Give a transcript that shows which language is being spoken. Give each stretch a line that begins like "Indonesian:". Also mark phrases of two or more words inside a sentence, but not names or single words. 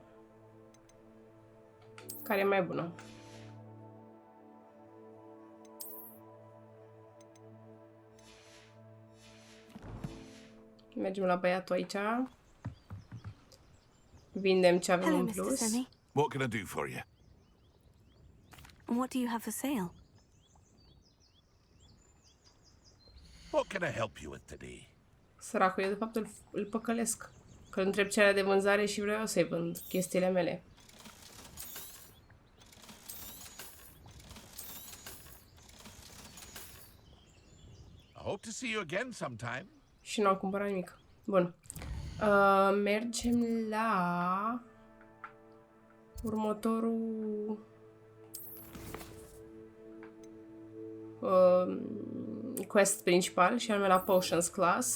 Romanian: Care e mai bună. Mergem la băiatul aici. Vindem ce avem în plus.
English: What can I do for you? What do you have for sale? What can I help you with today?
Romanian: Săracul, eu de fapt îl păcălesc. Că întreb cerea de vânzare și vreau să-i vând chestiile mele.
English: I hope to see you again sometime.
Romanian: Și nu am cumpărat nimic. Bun. Mergem la următorul quest principal și anume la Potions Class.